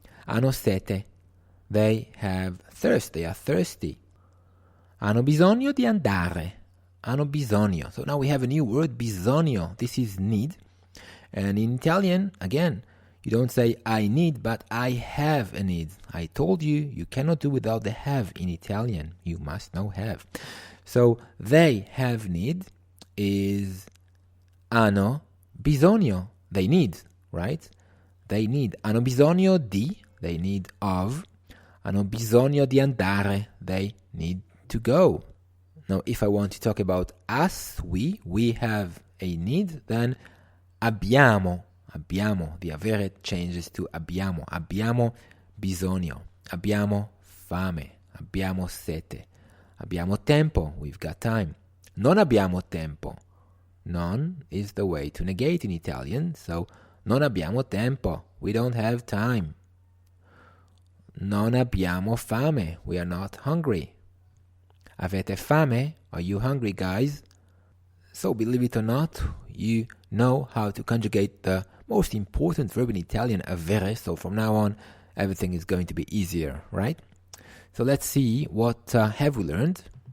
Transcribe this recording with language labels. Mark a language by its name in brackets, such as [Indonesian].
[Italian] Hanno sete, [English] they have thirst, they are thirsty. [Italian] Hanno bisogno di andare. Hanno bisogno. [English] So now we have a new word, bisogno. This is need. And in Italian, again, you don't say I need, but I have a need. I told you, you cannot do without the have in Italian. You must know have. So they have need is [Italian] hanno bisogno. [English] They need, right? They need. [Italian] Hanno bisogno di, [English] they need of. [Italian] Hanno bisogno di andare, [English] they need to go. Now, if I want to talk about us, we have a need, then abbiamo, the avere changes to abbiamo. [Italian] Abbiamo bisogno, abbiamo fame, abbiamo sete, abbiamo tempo, [English] we've got time. [Italian] Non abbiamo tempo. [English] Non is the way to negate in Italian, so [Italian] non abbiamo tempo, [English] we don't have time. [Italian] Non abbiamo fame, [English] we are not hungry. [Italian] Avete fame? [English] Are you hungry, guys? So, believe it or not, you know how to conjugate the most important verb in Italian, avere. So from now on, everything is going to be easier, right? So let's see what have we learned.